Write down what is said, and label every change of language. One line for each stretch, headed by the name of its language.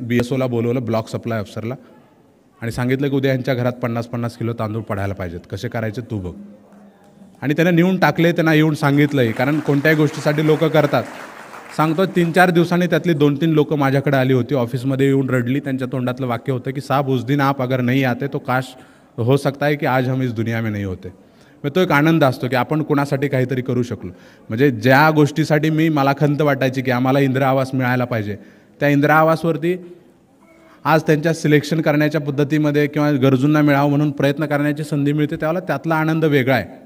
Marathi: BSOला बोलवलं, block supply अफसरला, आणि सांगितलं की उद्या यांच्या घरात 50-50 किलो तांदूळ पडायला पाहिजेत, कसे करायचे तू बघ. आणि त्यांना नेऊन टाकले, त्यांना येऊन सांगितलंही, कारण कोणत्याही गोष्टीसाठी लोक करतात. सांगतो 3-4 दिवसांनी त्यातली 2-3 लोक माझ्याकडे आली होती, ऑफिसमध्ये येऊन रडली. त्यांच्या तोंडातलं वाक्य होतं की
Hindi: साहब उस दिन आप अगर नहीं आते तो काश हो सकता है कि आज हम इस दुनिया में नहीं होते.
Marathi: मग तो एक आनंद असतो की आपण कोणासाठी काहीतरी करू शकलो. म्हणजे ज्या गोष्टीसाठी मला खंत वाटायची की आम्हाला इंदिरा आवास मिळायला पाहिजे, त्या इंदिरा आवासवरती आज त्यांच्या सिलेक्शन करण्याच्या पद्धतीमध्ये किंवा गरजूंना मिळावं म्हणून प्रयत्न करण्याची संधी मिळते, त्यावेळेला त्यातला आनंद वेगळा आहे.